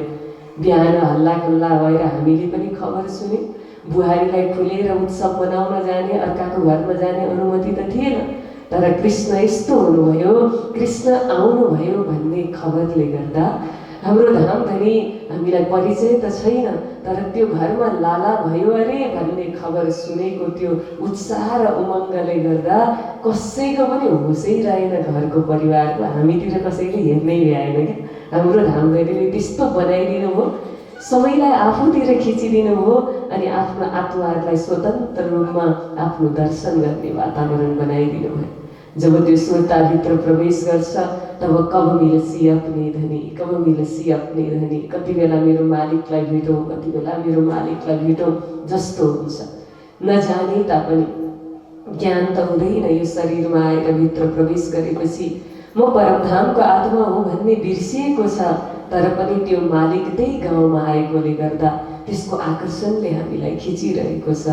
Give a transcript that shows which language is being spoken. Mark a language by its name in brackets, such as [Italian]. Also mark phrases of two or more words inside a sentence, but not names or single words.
[Nepali] बिहान हल्लाखल्ला भएर हामीले पनि खबर सुन्यौँ, बुहारीलाई खुलेर उत्सव मनाउन जाने, अर्काको घरमा जाने अनुमति त थिएन, तर कृष्ण यस्तो हुनुभयो, कृष्ण आउनुभयो भन्ने खबरले गर्दा हाम्रो धामधनी हामीलाई परिचय त छैन, तर त्यो घरमा लाला भयो अरे भन्ने खबर सुनेको त्यो उत्साह र उमङ्गले गर्दा कसैको पनि होसै रहेन घरको परिवारको। हामीतिर कसैले हेर्नै भ्याएन क्या। हाम्रो धामधनीले त्यस्तो बनाइदिनु हो, सबैलाई आफूतिर खिचिदिनु हो, अनि आफ्नो आत्माहरूलाई स्वतन्त्र रूपमा आफ्नो दर्शन गर्ने वातावरण बनाइदिनु भयो। जब त्यो सुरताभित्र प्रवेश गर्छ [Hindi] तब कब मिलसी अपने धनी, कब मिलसी अपने धनी, [Nepali] कति बेला मेरो मालिकलाई भेटौँ, कति बेला मेरो मालिकलाई भेटौँ जस्तो हुन्छ। नजाने तापनि ज्ञान त हुँदैन, यो शरीरमा आएर भित्र प्रवेश गरेपछि म परमधामको आत्मा हो भन्ने बिर्सिएको छ, तर पनि त्यो मालिक त्यही गाउँमा आएकोले गर्दा त्यसको आकर्षणले हामीलाई खिचिरहेको छ।